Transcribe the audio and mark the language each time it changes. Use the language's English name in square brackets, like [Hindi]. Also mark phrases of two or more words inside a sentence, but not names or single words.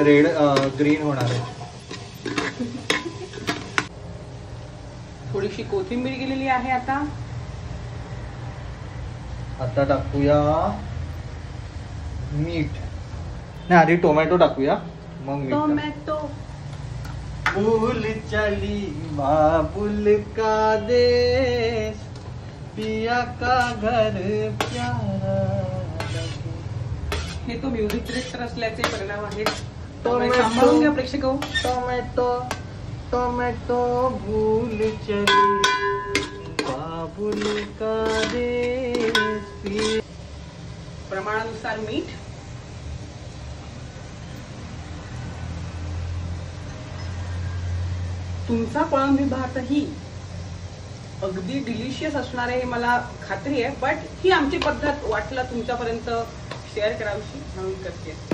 [English] red green [Marathi] होणार आहे. थोडीशी कोथिंबीर गेलेली आहे. आता टाकूया मीठ. नाही, आधी टोमॅटो टाकूया मग मीठ टाकू. टोमॅटो. [Hindi] फूल चली बाबुल का देश, पिया का घर प्यारा लगे. [Marathi] हे तो म्युझिक डिरेक्टर असल्याचे परिणाम आहेत. टोमॅटो. सांभाळून घ्या प्रेक्षक हो. [Hindi] टोमॅटो टोमॅटो भूल चली बाबुल का देश. [Marathi] प्रमाणानुसार मीठ. तुमचा कोळंबी भातही अगदी डिलिशियस असणार आहे हे मला खात्री आहे, बट ही आमची पद्धत वाटलं तुमच्यापर्यंत शेअर करावीशी म्हणून करते.